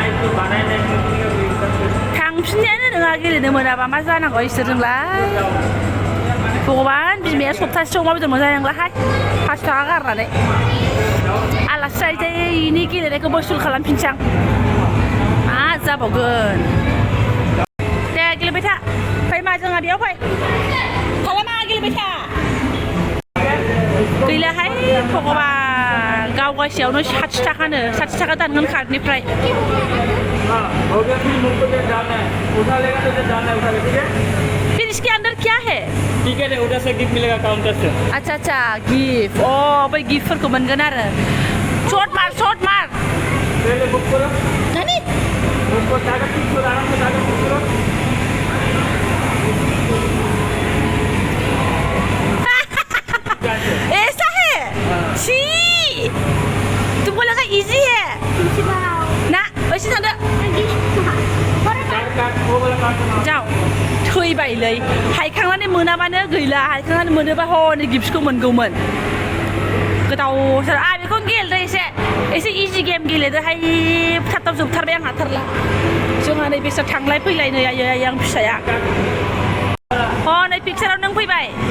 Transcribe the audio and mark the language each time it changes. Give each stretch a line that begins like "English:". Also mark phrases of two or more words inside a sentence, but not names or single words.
Bodo: थांफिननायानो नोङा गेलेनो मोनाबा मा जानांगौ इसोरजोंलाय भगबान बिमाया सप्तासे अमा बेदर मोनजानाय नंलाहाय 5 थाखा गारनानै आलासि जायैनि गेलेनायखौ बसुल खालामफिनसै आं मा जाबावगोन दे गेलेबाय था फै मा जोंहा बेयाव फै खालामा गेलेबाय था गैलाहाय भगबान गावगासेयावनो 60 थाखानो 60 थाखा दानगोन कार्डनिफ्राय
Hindi: फिर इसके अंदर क्या है टिकट है उधर से गिफ्ट मिलेगा काउंटर से अच्छा अच्छा गिफ्ट
Bodo: ओ बै गिफ्टफोरखौ मोनगोन आरो
Hindi: शॉट मार पहले बुक करो नानी बुक को टाका फिक्स करो आराम से टाका फिक्स करो ऐसा है छी तुमको लगा इजी है ना वैसे थांदो जाओ
Bodo: थैबायलै हायखांनानै मोनाबानो गैला हायखांनानै मोनोबा हनै गिफ्टखौ मोनगौमोन गोदावथार बेखौ गेलेदो एसे
English: easy game
Bodo: गेलेदोहाय थाब जोबथारबाय आं हाथारला जोंहा नै बेसोर थांलाय फैलाय नै आयै आं फिसाया नै पिक्साराव नों फैबाय